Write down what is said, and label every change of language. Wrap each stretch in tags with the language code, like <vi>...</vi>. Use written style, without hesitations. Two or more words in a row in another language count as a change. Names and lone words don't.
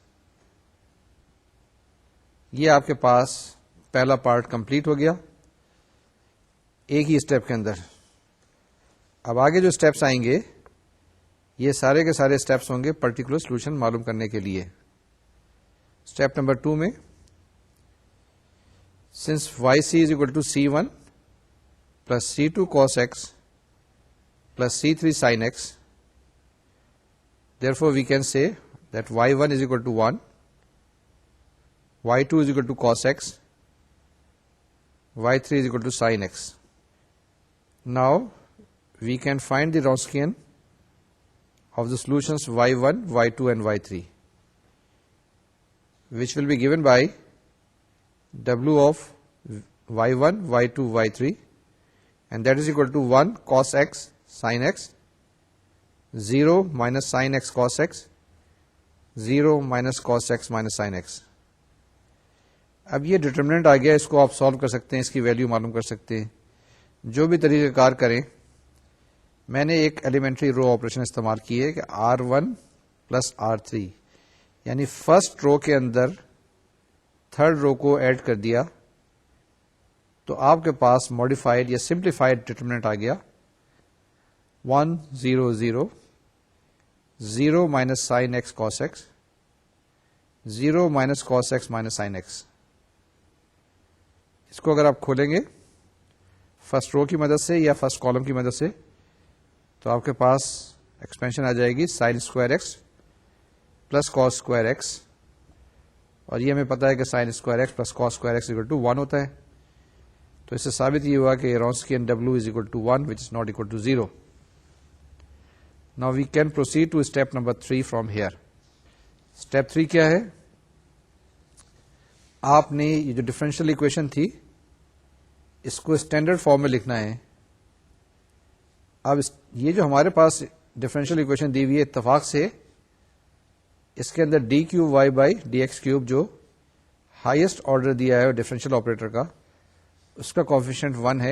<ur>یہ آپ کے پاس پہلا</ur> <en>part complete</en> <ur>ہو گیا ایک ہی اسٹیپ کے اندر. اب آگے جو اسٹیپس آئیں گے یہ سارے کے سارے اسٹیپس ہوں گے</ur> <en>particular solution</en> <ur>معلوم کرنے کے لیے.</ur> <en>step number 2 میں since y c is equal to C1 plus C2 cos x plus C3 sin x, therefore we can say that y1 is equal to 1, y2 is equal to cos x, y3 is equal to sin x. Now we can find the Wronskian of the solutions y1, y2 and y3, which will be given by w of y1, y2, y3, and that is equal to 1 cos x sin x, 0 minus sin x cos x, 0 minus cos x minus sin x.</en> <ur>اب یہ ڈٹرمنٹ آ گیا, اس کو آپ سالو کر سکتے ہیں, اس کی ویلیو معلوم کر سکتے ہیں. جو بھی طریقہ کار کریں, میں نے ایک</ur> <en>elementary row operation</en> <ur>استعمال کی ہے کہ</ur> <en>R1 plus R3</en> <ur>یعنی</ur> <en>first row</en> <ur>کے اندر</ur> <en>third row</en> <ur>کو ایڈ کر دیا تو آپ کے پاس ماڈیفائڈ یا</ur> <en>simplified determinant</en> <ur>آ گیا</ur> <en>1 0 0 0 minus sin x</en> <ur>cos x 0 minus cos x minus sin x. اس کو اگر آپ کھولیں گے</ur> <en>first row</en> <ur>کی مدد سے یا</ur> <en>first column</en> <ur>کی مدد سے تو آپ کے پاس ایکسپینشن آ جائے گی</ur> <en>sin square x plus cos square x</en> <ur>اور یہ ہمیں پتا ہے کہ</ur> <en>sine square x plus cos square x equal to 1</en> <ur>ہوتا ہے.</ur> <en>تو اس سے ثابت یہ ہوا کہ Wronskian W is equal to 1 which is not equal to 0. Now we can proceed to step number 3 from here.</en> <ur>Step 3 کیا ہے؟ آپ نے یہ جو</ur> <en>differential equation</en> <ur>تھی اس کو</ur> <en>standard form</en> <ur>میں لکھنا ہے. اب یہ جو ہمارے پاس</ur> <en>differential equation</en> <ur>دی ہوئی ہے اتفاق سے اس کے اندر</ur> <en>d cube y by d x cube</en> <ur>جو</ur> <en>highest order</en> <ur>دیا ہے</ur> <en>differential operator</en> <ur>کا اس کا کوفیشینٹ 1 ہے.</ur>